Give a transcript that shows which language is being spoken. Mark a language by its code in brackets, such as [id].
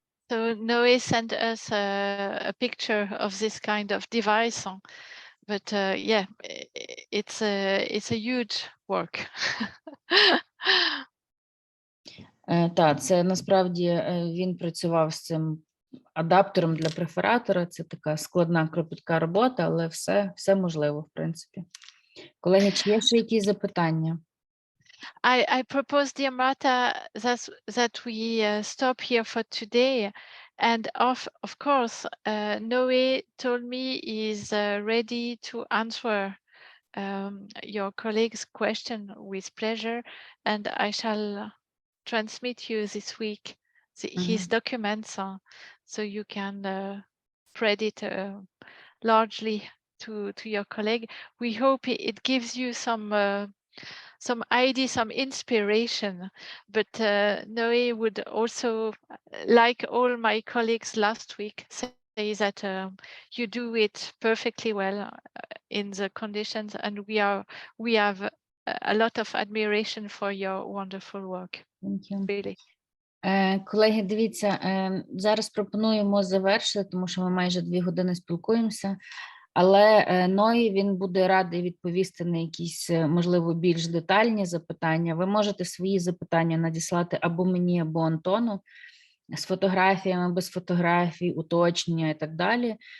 [en] So Noé sent us a picture of this kind of device, but yeah, it's a huge work. [uk] Так, це насправді він працював з цим адаптером для перфоратора. Це така складна, кропітка робота, але все можливо, в принципі. Колеги, чи є ще якісь запитання? [en] I propose, dear Marta, that we stop here for today. And of course, Noé told me he's ready to answer your colleague's question with pleasure. And I shall transmit you this week his documents, so you can spread it largely to your colleague. We hope it gives you some idea, some inspiration, but Noé would also, like all my colleagues last week, say that you do it perfectly well in the conditions, and we have a lot of admiration for your wonderful work. Thank you. Really. [uk] Колеги, дивіться, зараз пропонуємо завершити, тому що ми майже 2 години спілкуємося. Але Ной, він буде радий відповісти на якісь, можливо, більш детальні запитання. Ви можете свої запитання надіслати або мені, або Антону з фотографіями, без фотографій, уточнення і так далі.